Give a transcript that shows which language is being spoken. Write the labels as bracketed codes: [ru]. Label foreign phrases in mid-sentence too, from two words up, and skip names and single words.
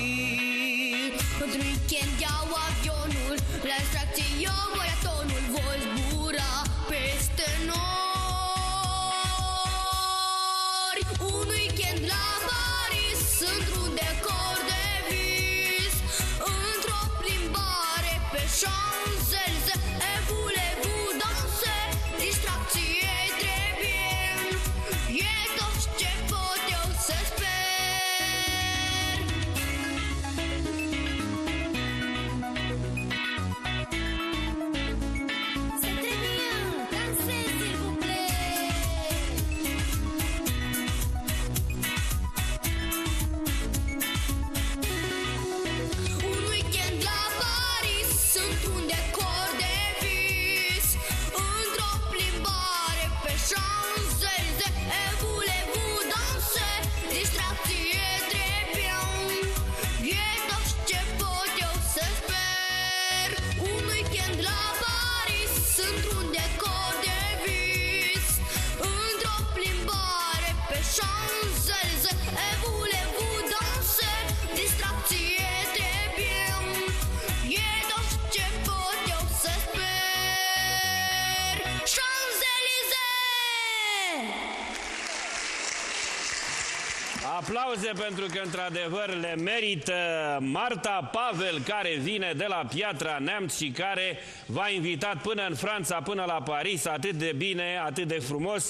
[ro] Într-un weekend iau avionul, la distracție eu maratonul. Voi zbura peste nori. Un weekend la Paris, într-un decor de vis. Într-o plimbare pe Champs-Élysées, e [fr] voulez-vous danser? [ro] Distracție trebuie, e tot ce pot eu să sper. [fr] C'est très bien, dansez s'il vous plaît. [ro] Un weekend la Paris, într-un decor de vis. Într-o plimbare pe Champs-Élysées, e [fr] voulez-vous danser? [ro] Distracție trebuie, e tot ce pot eu să sper. Un weekend la Paris, într-un decor de vis. Într-o plimbare pe Champs-Élysées, e [fr] voulez-vous danser? [ro] Distracție trebuie, e tot ce pot eu să sper. Champs-Élysées! Aplauze pentru că într-adevăr le merită Marta Pavel, care vine de la Piatra Neamț și care v-a invitat până în Franța, până la Paris, atât de bine, atât de frumos.